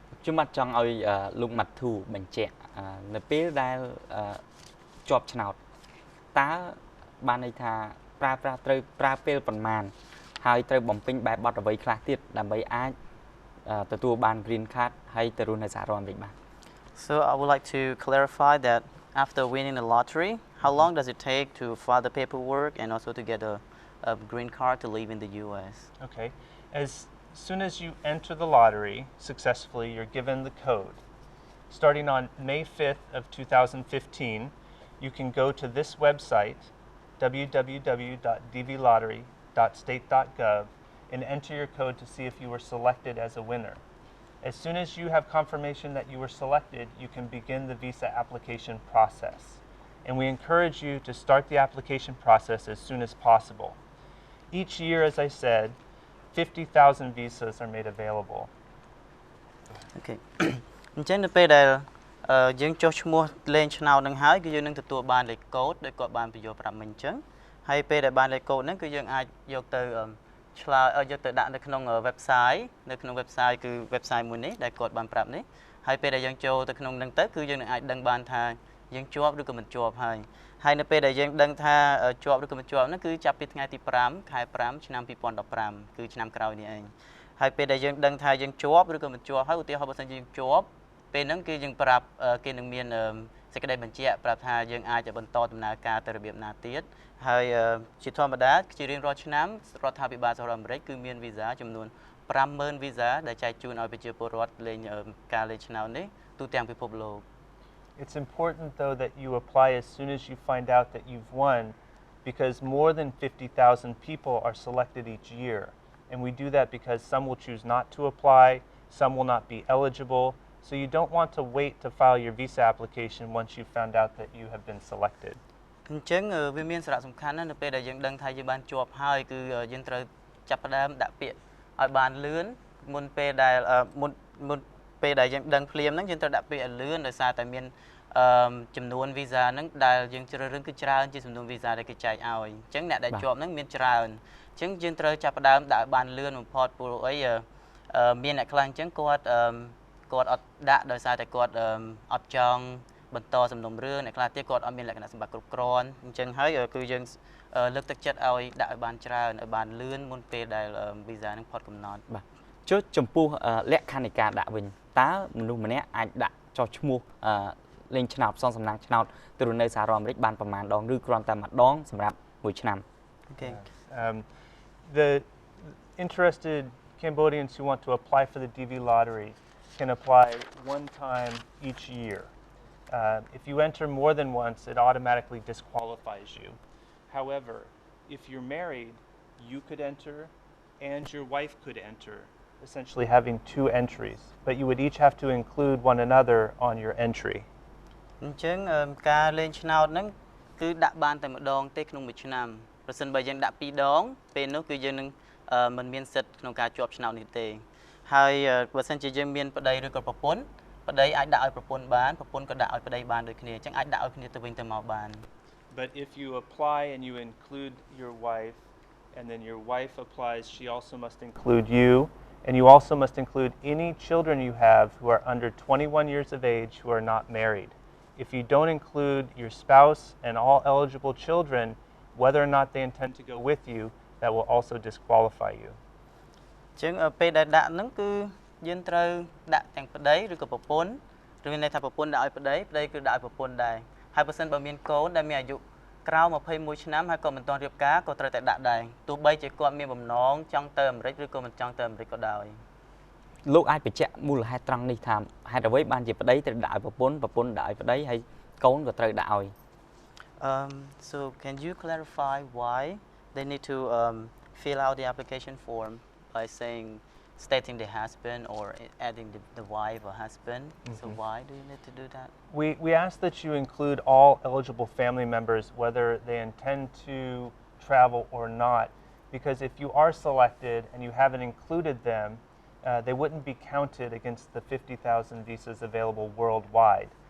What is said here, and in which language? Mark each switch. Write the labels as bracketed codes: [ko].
[km] ខ្ញុំបាទចង់ឲ្យលោកម៉ាត់ធូបញ្ជាក់នៅពេលដែលជាប់ឆ្នោតតើបានន័យថាត្រូវប្រើពេលប៉ុន្មានហើយត្រូវបំពេញបែបបទអ្វីខ្លះទៀតដើម្បីអាចទទួលបាន green card ហើយទៅរស់នៅសហរដ្ឋអាមេរិកបាន [en] So I would like to clarify that after winning the lottery, how long does it take to file the paperwork and also to get a green card to live in the U.S.? Okay. As soon as you enter the lottery successfully, you're given the code. starting on May 5th of 2015, you can go to this website, www.dvlottery.state.gov, and enter your code to see if you were selected as a winner. As soon as you have confirmation that you were selected, you can begin the visa application process. And we encourage you to start the application process as soon as possible. Each year, as I said, 50,000 visas are made available. Okay. [km] អញ្ចឹងនៅពេលដែលយើងចុះឈ្មោះលេងឆ្នោតនឹងហើយគឺយើងនឹងទទួលបានលេខកូដដែលគាត់បានបញ្យល់ប្រាប់មិញអញ្ចឹងហើយពេលដែលបានលេខកូដហ្នឹងគឺយើងអាចយកទៅ ឆ្លើយយកទៅដាក់នៅក្នុង website នៅក្នុង website គឺ website មួយនេះដែលគាត់បានប្រាប់នេះហើយពេលដែលយើងចូលទៅក្នុងហ្នឹងទៅគឺយើងនឹងអាចដឹងបានថាយើងជាប់ឬក៏មិនជាប់ហើយនៅពេលដែលយើងដឹងថាជាប់ឬក៏មិនជាប់ហ្នឹងគឺចាប់ពីថ្ងៃទី5 ខែ 5 ឆ្នាំ 2015 គឺឆ្នាំក្រោយនេះឯងហើយពេលដែលយើងដឹងថាយើងជាប់ឬក៏មិនជាប់ហើយឧទាហរណ៍បើសិនជាយើងជាប់ពេលហ្នឹងគឺយើងប្រាប់គេនឹងមាន សេចក្តីបញ្ជាក់ប្រាប់ថាយើងអាចបន្តដំណើរការទៅរបៀបណាទៀតហើយជាធម្មតាជារៀងរាល់ឆ្នាំរដ្ឋាភិបាលសហរដ្ឋអាមេរិកគឺមានវីសាចំនួន 50,000 វីសាដែលចែកជូនឲ្យប្រជាពលរដ្ឋលេងការលេងឆ្នោតនេះទូទាំងពិភពលោក [en] It's important, though, that you apply as soon as you find out that you've won, because more than 50,000 people are selected each year. And we do that because some will choose not to apply, some will not be eligible. So you don't want to wait to file your visa application once you've found out that you have been selected. [km] អញ្ចឹងវាមានសារៈសំខាន់ណាស់នៅពេលដែលយើងដឹងថាយើងបានជាប់ហើយគឺយើងត្រូវចាប់ផ្ដើមដាក់ពាក្យឲ្យបានលឿនមុនពេលដែលមុនពេលដែលយើងដឹងភ្លាមហ្នឹងយើងត្រូវដាក់ពាក្យឲ្យលឿនដោយសារតែមាន ចំនួនវីសាហ្នឹងដែលយើងជ្រើសរើសគឺច្រើនជាចំនួនវីសាដែលគេចែកឲ្យអញ្ចឹងអ្នកដែលជាប់ហ្នឹងមានច្រើនអញ្ចឹងយើងត្រូវចាប់ផ្ដើមដាក់ឲ្យបានលឿនបំផុតព្រោះអីមានអ្នកខ្លះអញ្ចឹងគាត់អត់ដាក់ដោយសារតែគាត់អត់ចង់បន្តសំណុំរឿងអ្នកខ្លះទៀតគាត់អត់មានលក្ខណៈសម្បត្តិគ្រប់គ្រាន់អញ្ចឹងហើយគឺយើងលើកទឹកចិត្តឲ្យដាក់ឲ្យបានច្រើនឲ្យបានលឿនមុនពេលដែលវីសានឹងផុតកំណត់ បាទចុះចំពោះលក្ខខណ្ឌនៃការដាក់វិញតើមនុស្សម្នាក់អាចដាក់ចុះឈ្មោះលេងឆ្នោតផ្សងសំណាងឆ្នោតទៅនៅសហរដ្ឋអាមេរិកបានប្រមាណដងឬគ្រាន់តែម្ដងសម្រាប់មួយឆ្នាំ [en] Okay. The interested Cambodians who want to apply for the DV lottery can apply one time each year. If you enter more than once, it automatically disqualifies you. However, if you're married, you could enter and your wife could enter, essentially having two entries, but you would each have to include one another on your entry. [km] អញ្ចឹងការលេងឆ្នោតហ្នឹងគឺដាក់បានតែម្ដងទេក្នុងមួយឆ្នាំប្រសិនបើយើងដាក់ពីរដងពេលនោះគឺយើងនឹងមិនមានសិទ្ធិក្នុងការជាប់ឆ្នោតនេះទេហើយបើសិនជាយើងមានប្តីឬក៏ប្រពន្ធប្តីអាចដាក់ឲ្យប្រពន្ធបានប្រពន្ធក៏ដាក់ឲ្យប្តីបានដូចគ្នាអញ្ចឹងអាចដាក់ឲ្យគ្នាទៅវិញទៅមកបាន [en] But if you apply and you include your wife and then your wife applies, she also must include you, and you also must include any children you have who are under 21 years of age who are not married. If you don't include your spouse and all eligible children, whether or not they intend to go with you, that will also disqualify you. [km] អញ្ចឹងពេលដែលដាក់ហ្នឹងគឺយើងត្រូវដាក់ទាំងប្តីឬក៏ប្រពន្ធឬមានន័យថាប្រពន្ធដាក់ឲ្យប្តីប្តីគឺដាក់ឲ្យប្រពន្ធដែរហើយបើសិនបើមានកូនដែលមានអាយុក្រៅ21ឆ្នាំហើយក៏មិនទាន់រៀបការក៏ត្រូវតែដាក់ដែរទោះបីជាគាត់មានបំណងចង់ទៅអាមេរិកឬក៏មិនចង់ទៅអាមេរិកក៏ដោយ លោកអាចបញ្ជាក់មូលហេតុត្រង់នេះថាហេតុអ្វីបានជាប្តីត្រូវដាក់ឲ្យប្រពន្ធដាក់ឲ្យប្តីហើយកូនក៏ត្រូវដាក់ឲ្យ [en] So can you clarify why they need to fill out the application form by stating the husband or adding the wife or husband? So why do you need to do that? We ask that you include all eligible family members, whether they intend to travel or not, because if you are selected and you haven't included them, they wouldn't be counted against the 50,000 visas available worldwide.